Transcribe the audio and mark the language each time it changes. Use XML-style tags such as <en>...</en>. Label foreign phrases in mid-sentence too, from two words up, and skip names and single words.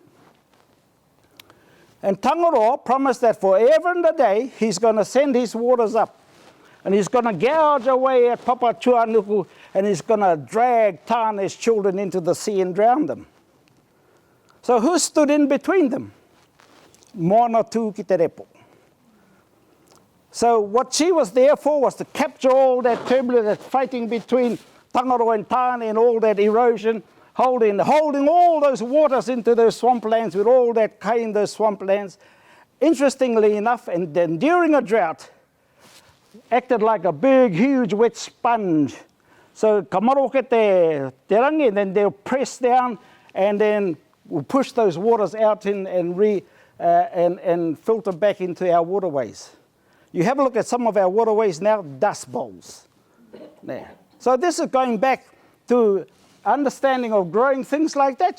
<en>And Tangaro promised that forever and a day, he's going to send his waters up. And he's going to gouge away at Papa Tuanuku, and he's going to drag Tāne's children into the sea and drown them. So who stood in between them?</en> <mi>Moana tū ki te repo.</mi> <en>So what she was there for was to capture all that turbulence, that fighting between Tangaro and Tāne and all that erosion, holding all those waters into those swamplands with all that kai in those swamplands. Interestingly enough, and then during a drought, acted like a big, huge wet sponge.</en> <mi>So ka maroke te rangi,</mi> <en>and then they'll press down and then we'll push those waters out and filter back into our waterways. You have a look at some of our waterways now, dust bowls. There. So this is going back to understanding of growing things like that.</en>